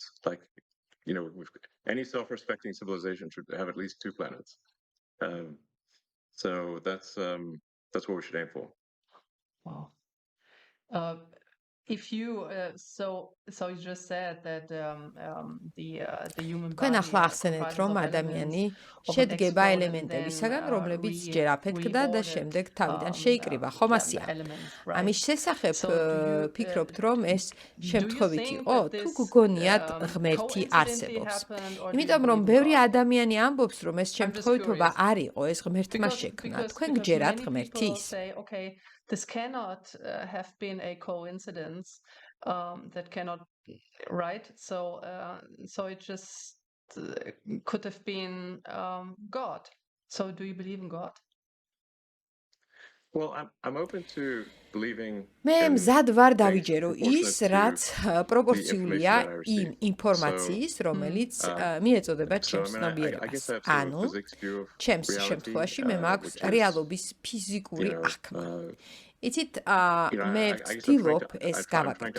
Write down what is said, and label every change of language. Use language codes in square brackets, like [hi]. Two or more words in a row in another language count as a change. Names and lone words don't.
[en] Like any self-respecting civilization should have at least 2 planets. So that's what we should aim for. Wow. If you so you just said that the human body. [ka] თქვენ ახლა ახსენეთ, რომ ადამიანი შედგება ელემენტებისაგან, რომლებიც ჯერ აფეთქდა და შემდეგ თავიდან შეიკრიბა, ხომ ასია? ამის შესახებ ფიქრობთ, რომ ეს შემთხვევით იყო, თუ გგონიათ ღმერთი არსებობს? იმიტომ რომ ბევრი ადამიანი ამბობს, რომ ეს შემთხვევითობა არ იყო, ეს ღმერთმა შექმნა. თქვენ გჯერათ ღმერთის? [en] This cannot have been a coincidence. That cannot, right? So it just could have been God. So do you believe in God? Well, I'm open to believing. [ka] მე მზად ვარ დავიჯერო ის, რაც პროპორციულია იმ ინფორმაციის, რომელიც მიეწოდება ჩემს ცნობიერებას. ანუ, ჩემს შემთხვევაში მე მაქვს რეალობის ფიზიკური აღქმა. იცით, მე ვცდილობ ეს გავაკეთო.